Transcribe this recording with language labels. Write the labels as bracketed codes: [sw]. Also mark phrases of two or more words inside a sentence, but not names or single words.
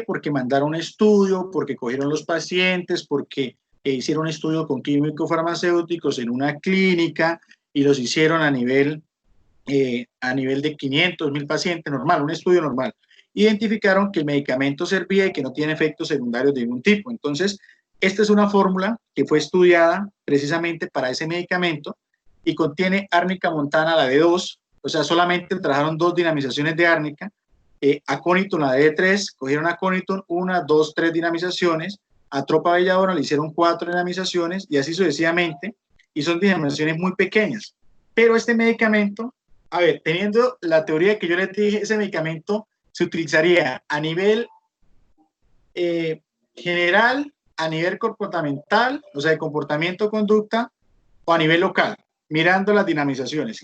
[es] Porque mandaron un estudio, porque cogieron los pacientes, porque hicieron un estudio con químicos farmacéuticos en una clínica y los hicieron a nivel de 500, 1000 pacientes, normal, un estudio normal. Identificaron que el medicamento servía y que no tiene efectos secundarios de ningún tipo. Entonces, esta es una fórmula que fue estudiada precisamente para ese medicamento y contiene árnica montana, la D2, o sea, solamente trabajaron 2 dinamizaciones de árnica, aconitum, la D3, cogieron aconitum, 1, 2, 3 dinamizaciones, atropa belladona le hicieron 4 dinamizaciones y así sucesivamente, y son dinamizaciones muy pequeñas. Pero este medicamento, a ver, teniendo la teoría que yo les dije, ese medicamento se utilizaría a nivel general, a nivel comportamental, o sea, de comportamiento-conducta, o a nivel local, mirando las dinamizaciones.